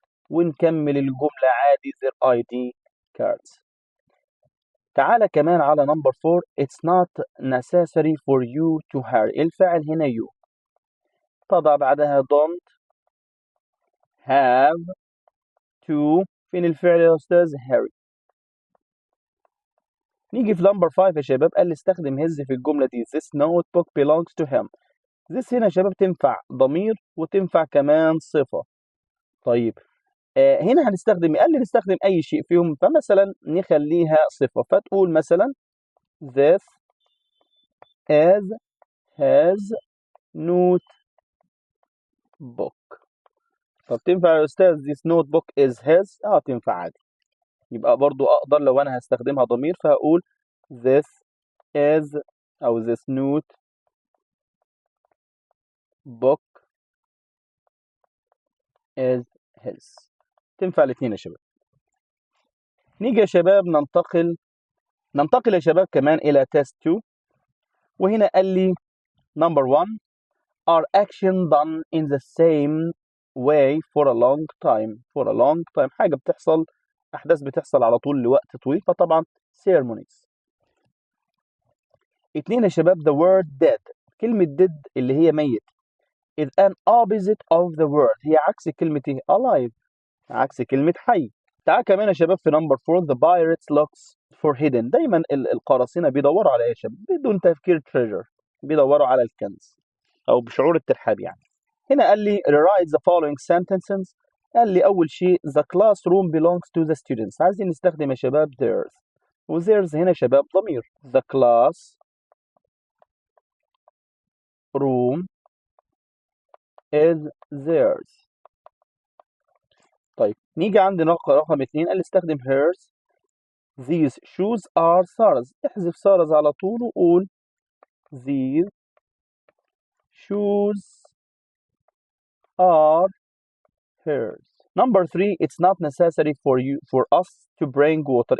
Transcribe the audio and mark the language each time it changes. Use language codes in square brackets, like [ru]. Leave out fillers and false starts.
[ar] ونكمل الجملة عادي [en] their ID cards. [ar] تعالى كمان على [en] number 4. It's not necessary for you to hurry. [ar] الفعل هنا you. تضع بعدها [en] don't have to. [ar] فين الفعل يا أستاذ؟ hurry. نيجي في [en] number 5 [ar] يا شباب، قال لي استخدم his في الجملة دي. [en] This notebook belongs to him. [ar] this هنا يا شباب تنفع ضمير وتنفع كمان صفة. طيب هنا هنستخدم، قال لي نستخدم أي شيء فيهم، فمثلا نخليها صفة، فتقول مثلا [en] this is his notebook. [ar] طب تنفع يا أستاذ [en] this notebook is his؟ [ar] تنفع عادي. يبقى برضو أقدر لو أنا هستخدمها ضمير فهقول [en] this is أو this notebook is his. [ar] تنفع الاثنين يا شباب. نيجي يا شباب ننتقل يا شباب كمان إلى [en] test 2. [ar] وهنا قال لي [en] number 1 are action done in the same way for a long time. for a long time [ar] حاجة بتحصل، أحداث بتحصل على طول لوقت طويل، فطبعا [en] ceremonies. 2 [ar] يا شباب [en] the word dead. [ar] كلمة dead اللي هي ميت [en] is an opposite of the word. [ar] هي عكس كلمة إيه؟ [en] alive، [ar] عكس كلمة حي. تعال كمان يا شباب [en] في number 4 the pirates looks for hidden. [ar] دايما القراصنة بيدوروا على ايه يا شباب؟ بدون تفكير [en] treasure، [ar] بيدوروا على الكنز او بشعور الترحاب يعني. هنا قال لي [en] rewrite the following sentences. [ar] قال لي اول شيء [en] the classroom belongs to the students. [ar] عايزين نستخدم يا شباب [en] theirs، [ar] وtheirs هنا يا شباب ضمير. [en] the class room is theirs. [ar] طيب نيجي عند رقم 2 قال استخدم [en] hers. These shoes are Sarah's. [ar] احذف Sarah's على طول وقول [en] these shoes are hers. Number 3 it's not necessary for us to bring water.